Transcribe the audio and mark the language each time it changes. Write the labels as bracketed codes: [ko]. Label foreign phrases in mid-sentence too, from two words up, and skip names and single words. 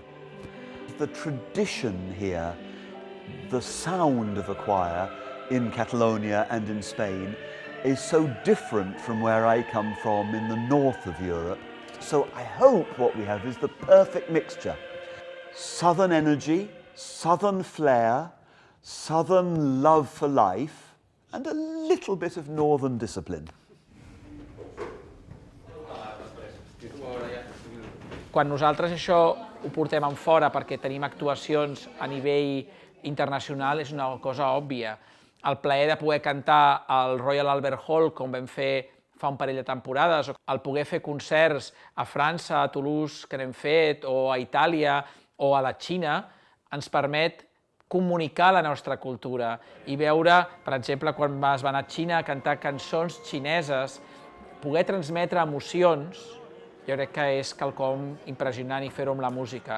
[en] The tradition here, the sound of a choir, in Catalonia and in Spain is so different from where I come from in the north of Europe. So I hope what we have is the perfect mixture. Southern energy, southern flair, southern love for life, and a little bit of northern discipline. [ca] Quan nosaltres això ho portem en fora perquè tenim actuacions a nivell internacional és una cosa òbvia. El plaer de poder cantar al Royal Albert Hall, com vam fer fa un parell de temporades, o el poder fer concerts a França, a Toulouse, que n'hem fet, o a Itàlia, o a la Xina, ens permet comunicar la nostra cultura i veure, per exemple, quan es va anar a Xina a cantar cançons xineses, poder transmetre emocions, jo crec que és quelcom impressionant i fer-ho amb la música.